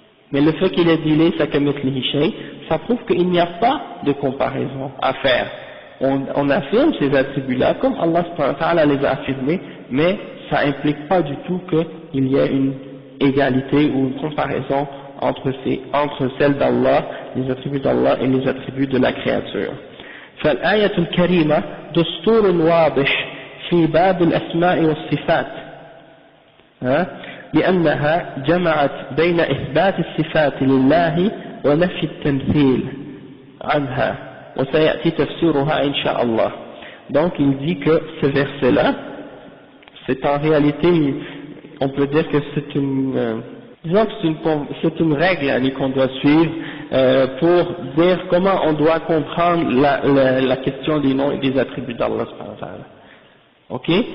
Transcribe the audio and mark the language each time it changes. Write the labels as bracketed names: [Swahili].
[French] Mais le fait qu'il ait dit [Arabic] laysa kamithlihi shay', [French] ça prouve qu'il n'y a pas de comparaison à faire. On affirme ces attributs-là comme Allah subhanahu wa ta'ala les a affirmés, mais ça implique pas du tout qu'il y ait une égalité ou une comparaison entre celles d'Allah, les attributs d'Allah et les attributs de la créature. [Arabic] فالآية الكريمة دستور واضح في باب الأسماء والصفات، لأنها جمعت بين إثبات الصفات لله ونفي التمثيل عنها وسيأتي تفسيرها إن شاء الله. [French] Donc il dit que ce verset-là, c'est en réalité, on peut dire que c'est une, disons que c'est une règle qu'on doit suivre pour dire comment on doit comprendre la question des noms et des attributs d'Allah subhanahu wa ta'ala. Ok?